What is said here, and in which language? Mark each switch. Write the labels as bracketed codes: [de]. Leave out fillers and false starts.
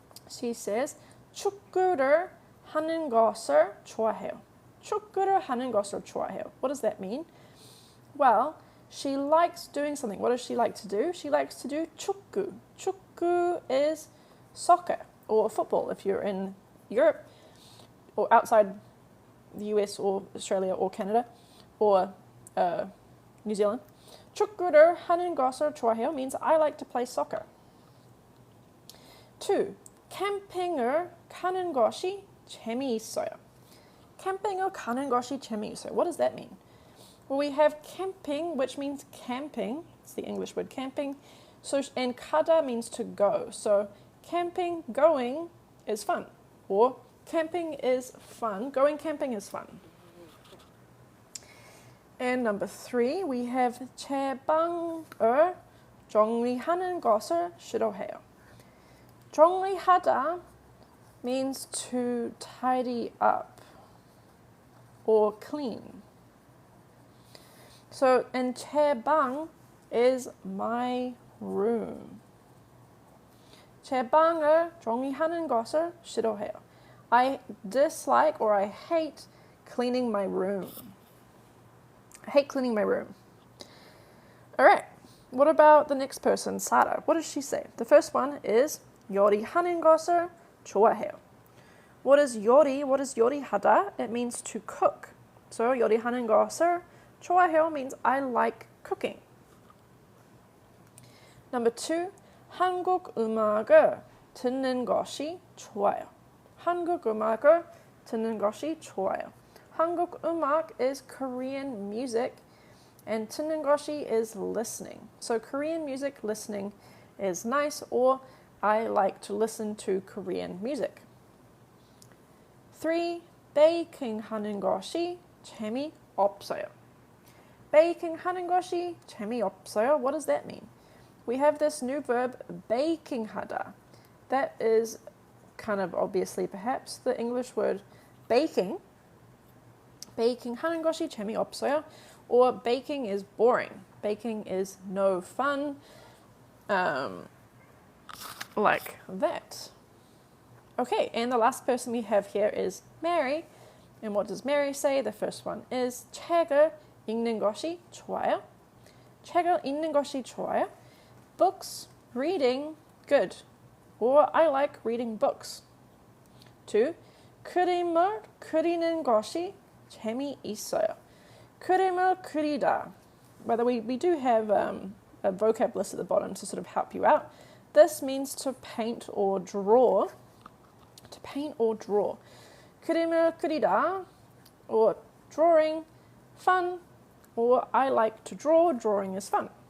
[en] She says, [ko] 축구를 하는 것을 좋아해요. 축구를 하는 것을 좋아해요. [en] What does that mean? Well, she likes doing something. What does she like to do? She likes to do 축구. 축구 is soccer or football if you're in Europe or outside the US or Australia or Canada or New Zealand. [ko] 축구를 하는 것을 좋아해요 [en] means I like to play soccer. 2. [ko] 캠핑을 가는 것이 재미있어요. 캠핑을 가는 것이 재미있어요. [en] What does that mean? Well, we have camping, which means camping. It's the English word camping. So, and 가다 means to go. So camping, going is fun. Or camping is fun. Going camping is fun. And number 3, we have [ko] 제 방을 정리하는 것을 싫어해요. [en] 정리하다 means to tidy up or clean. So, and 제 방 is my room. [ko] 제 방을 정리하는 것을 싫어해요. [en] I dislike or I hate cleaning my room. I hate cleaning my room. All right. What about the next person, Sarah? What does she say? The first one is [ko] 요리하는 것을 좋아해요. [en] What is 요리? What is 요리하다? It means to cook. So [ko] 요리하는 것을 좋아해요 [en] means I like cooking. Number 2, [ko] 한국 음악을 듣는 것이 좋아요. 한국 음악을 듣는 것이 좋아요. [en] 한국 음악 is Korean music and 듣는 것이 is listening. So Korean music listening is nice, or I like to listen to Korean music. [ko] 3, 베이킹 하는 것이 재미없어요. 베이킹하는 것이 재미없어요. [en] What does that mean? We have this new verb, baking하다. That is kind of obviously perhaps the English word baking. [ko] 베이킹하는 것이 재미없어요. [en] Or baking is boring. Baking is no fun. Like that. Okay, and the last person we have here is Mary. And what does Mary say? The first one is [ko] 책을 읽는 것이 좋아요. 책을 읽는 것이 좋아요. [en] Books, reading, good. Or I like reading books. 2. [ko] 그림을 그리는 것이 재미있어요. 그림을 그리다. [en] Whether we do have a vocab list at the bottom to sort of help you out. This means to paint or draw. To paint or draw. [ko] 그림을 그리다, [en] or drawing, fun, or I like to draw, drawing is fun.